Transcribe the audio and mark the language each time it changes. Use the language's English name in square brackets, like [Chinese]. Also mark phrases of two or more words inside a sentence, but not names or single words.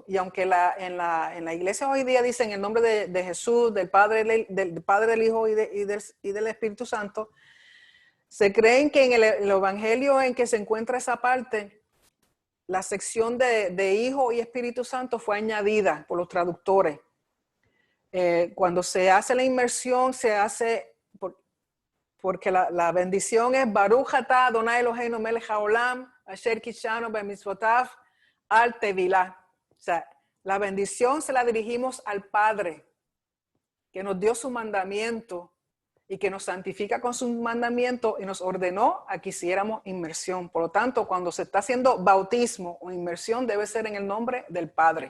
[Spanish] Y aunque en la iglesia hoy día dicen el nombre de Jesús, del Padre, del Hijo y del Espíritu Santo, se creen que en el Evangelio en que se encuentra esa parte, la sección de Hijo y Espíritu Santo fue añadida por los traductores. Cuando se hace la inmersión, se hace porque la bendición es [Hebrew] ברוך אתה אדוני אלוהינו מלך העולם אשר קדשנו במצוותיו על הטבילה. [Spanish] O sea, la bendición se la dirigimos al Padre. que nos dio su mandamiento y que nos santifica con su mandamiento y nos ordenó a que hiciéramos inmersión. Por lo tanto, cuando se está haciendo bautismo o inmersión, debe ser en el nombre del Padre.